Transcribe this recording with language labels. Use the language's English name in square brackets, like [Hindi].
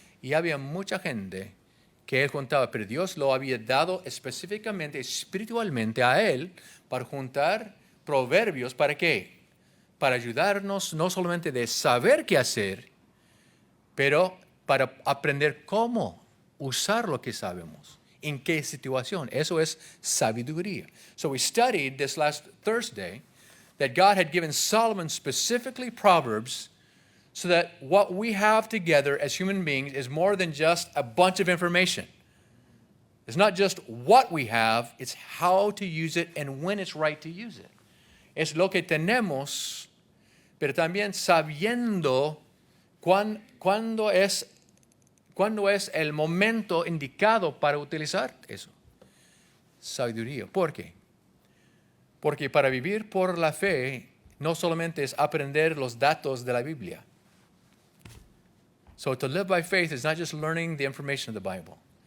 [Spanish] Y había mucha gente que él juntaba, pero Dios lo había dado específicamente, espiritualmente a él, para juntar proverbios. ¿Para qué? Para ayudarnos no solamente de saber qué hacer, pero para aprender cómo usar lo que sabemos, en qué situación. Eso es sabiduría. [English] So we studied this last Thursday that God had given Solomon specifically Proverbs so that what we have together as human beings is more than just a bunch of information. It's not just what we have, it's how to use it and when it's right to use it. [Spanish] Es lo que tenemos, pero también sabiendo cuándo es el momento indicado para utilizar eso. Sabiduría. ¿Por qué? Porque para vivir por la fe no solamente es aprender los datos de la Biblia. [English] So to live by faith is not just learning the information of the Bible.